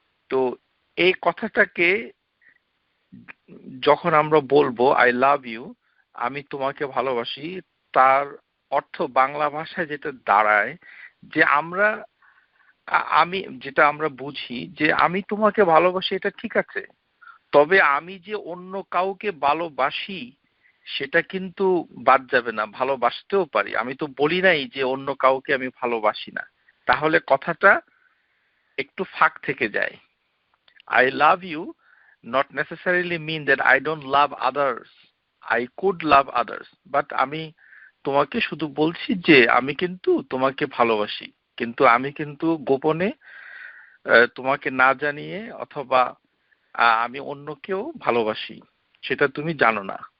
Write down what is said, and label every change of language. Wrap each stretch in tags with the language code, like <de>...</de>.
<bn>তো এই কথাটাকে যখন আমরা বলবো</bn> <en>I love you</en> <bn>আমি তোমাকে ভালোবাসি, তার অর্থ বাংলা ভাষায় যেটা দাঁড়ায় যে আমি যেটা আমরা বুঝি যে আমি তোমাকে ভালোবাসি এটা ঠিক আছে, তবে আমি যে অন্য কাউকে ভালোবাসি সেটা কিন্তু বাদ যাবে না, ভালোবাসতেও পারি। আমি তো বলি নাই যে অন্য কাউকে আমি ভালোবাসি না, তাহলে কথাটা একটু ফাঁক থেকে যায়।</bn> <en>I love you not necessarily mean that I don't love others. I could love others. But</en> <bn>আমি তোমাকে শুধু বলছি যে আমি কিন্তু তোমাকে ভালোবাসি, কিন্তু আমি কিন্তু গোপনে তোমাকে না জানিয়ে অথবা আমি অন্যকেও ভালোবাসি, সেটা তুমি জানো না।</bn>